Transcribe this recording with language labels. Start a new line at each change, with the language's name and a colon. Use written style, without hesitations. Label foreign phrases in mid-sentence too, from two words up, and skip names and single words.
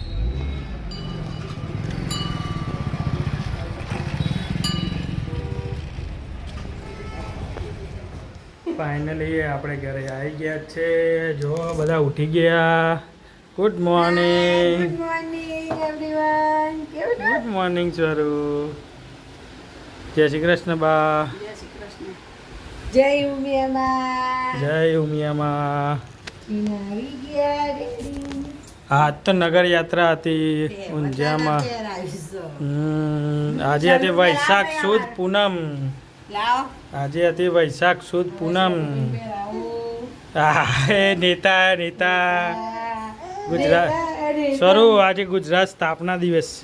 Gujarati: फाइनली આપણે ઘરે આવી ગયા છે। જો બધા ઉઠી ગયા।
English: Good morning. Good morning everyone. Good morning
Gujarati: स्वरूप। જય શ્રી કૃષ્ણ બા। જય શ્રી કૃષ્ણ। જય ઉમિયા માં। જય ઉમિયા માં। આવી ગયા રેડી। આજ તો નગર યાત્રા હતી ઊંઝામાં. આજે હતી વૈશાખ સુદ પૂનમ. આજે હતી વૈશાખ સુદ પૂનમ. નેતા નેતા ગુજરાત સ્વરૂપ આજે ગુજરાત સ્થાપના દિવસ છે.